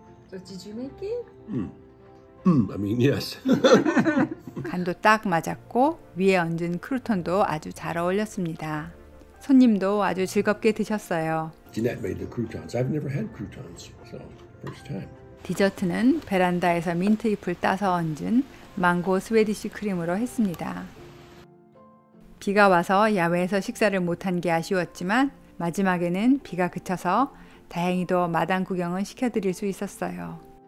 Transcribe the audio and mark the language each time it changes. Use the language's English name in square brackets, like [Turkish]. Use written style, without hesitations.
[English] So did you make it? I mean, yes. [Korean] 간도 딱 맞았고 위에 얹은 크루톤도 아주 잘 어울렸습니다. 손님도 아주 즐겁게 드셨어요. [English] Jeanette made the croutons. I've never had croutons, so first time. [Korean] 디저트는 베란다에서 민트 잎을 따서 얹은 망고 스웨디시 크림으로 했습니다. 비가 와서 야외에서 식사를 못한 게 아쉬웠지만 마지막에는 비가 그쳐서 다행히도 마당 구경은 시켜드릴 수 있었어요.